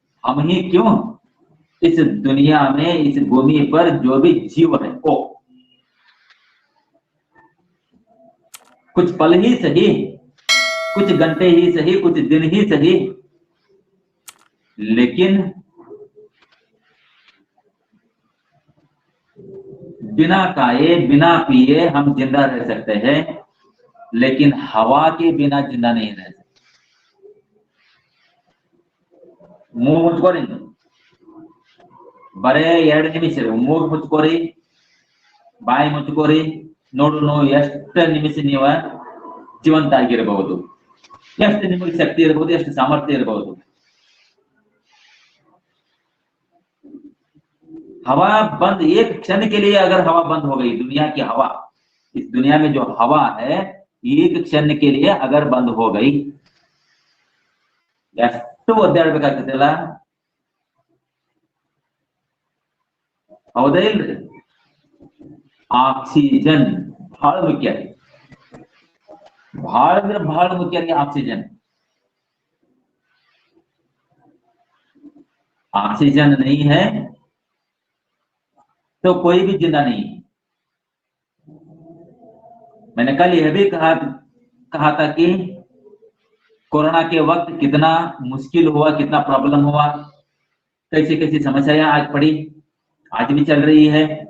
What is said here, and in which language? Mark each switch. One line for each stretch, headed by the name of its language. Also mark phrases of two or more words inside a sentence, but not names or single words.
Hindi: हम ही क्यों, इस दुनिया में, इस भूमि पर जो भी जीव है वो कुछ पल ही सही, कुछ घंटे ही सही, कुछ दिन ही सही, लेकिन बिना खाए बिना पिए हम जिंदा रह सकते हैं, लेकिन हवा के बिना जिंदा नहीं रह सकते।
Kannada: ಮೂಗು ಮುಚ್ಕೋರಿ, ಬರೇ 2 ನಿಮಿಷ ರೀ. ಮೂಗು ಮುಚ್ಕೋರಿ, ಬಾಯಿ ಮುಚ್ಕೋರಿ, ನೋಡು ಎಷ್ಟು ನಿಮಿಷ ನೀವ ಜೀವಂತ ಆಗಿರಬಹುದು, ಎಷ್ಟು ನಿಮಗೆ ಶಕ್ತಿ ಇರಬಹುದು, ಎಷ್ಟು ಸಾಮರ್ಥ್ಯ ಇರಬಹುದು.
Hindi: हवा बंद, एक क्षण के लिए अगर हवा बंद हो गई, दुनिया की हवा, इस दुनिया में जो हवा है एक क्षण के लिए अगर बंद हो गई,
Kannada: ಎಷ್ಟು ಒದ್ದಾಡ್ಬೇಕಾಗ್ತದಲ್ಲ, ಹೌದಾ ಇಲ್ರಿ? ಆಕ್ಸಿಜನ್ ಬಹಳ ಮುಖ್ಯ ರೀ, ಬಹಳ ಅಂದ್ರೆ ಬಹಳ ಮುಖ್ಯ ರೀ ಆಕ್ಸಿಜन.
Hindi: ऑक्सीजन नहीं है तो कोई भी जिंदा नहीं है. मैंने कल यह भी कहा था कि कोरोना के वक्त कितना मुश्किल हुआ, कितना प्रॉब्लम हुआ, कैसी कैसी समस्याएं आज पड़ी, आज भी चल रही है.